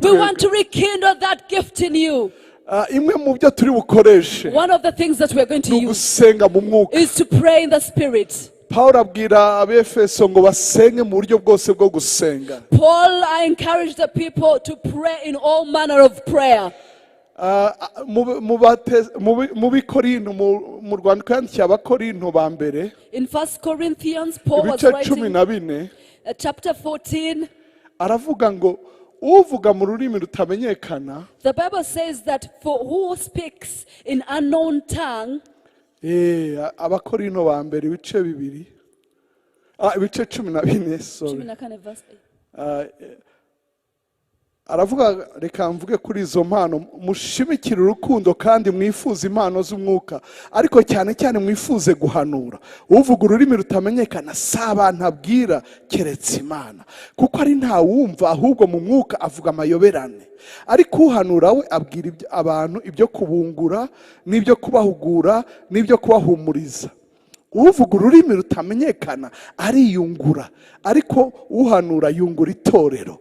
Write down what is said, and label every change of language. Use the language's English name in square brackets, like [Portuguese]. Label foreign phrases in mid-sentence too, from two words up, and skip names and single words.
[English] We want [Kinyarwanda] twebwe. [English] to rekindle that gift in you. [Kinyarwanda] Imwe mu byo turi bukoreshe [English] One of the things that we're going to [Kinyarwanda] ni [English] use [Kinyarwanda] ugusenga mu mwuka. [English] is to pray in the spirit. [Kinyarwanda] Pawulo abwira Abefeso ngo basenge mu buryo bwose bwo gusenga. [English] Paul, I encourage the people to pray in all manner of prayer. [Kinyarwanda] Mu Bikorinto, mu rwandiko yandikiye Abakorinto ba mbere [English] In 1 Corinthians, Paul was [Kinyarwanda] ibice [English] writing 14 chapter 14. [Kinyarwanda] aravuga ngo uvuga mu rurimi rutamenyekana, [English] The Bible says that for who speaks in unknown tongue, [Kinyarwanda] Abakorinto ba mbere ibice bibiri, ibice 14, sorry. aravuga reka mvuge kuri izo mpano mushimikire urukundo kandi mwifuze impano z'umwuka ariko cyane cyane mwifuze guhanura uvuga ururimi rutamenyekana si abantu abwira keretse Imana kuko ari nta wumva ahubwo mu mwuka avuga amayoberane ariko uhanura we abwira abantu ibyo kubungura n'ibyo kubahugura n'ibyo kubahumuriza uvuga ururimi rutamenyekana ariyungura ariko uhanura yungura itorero.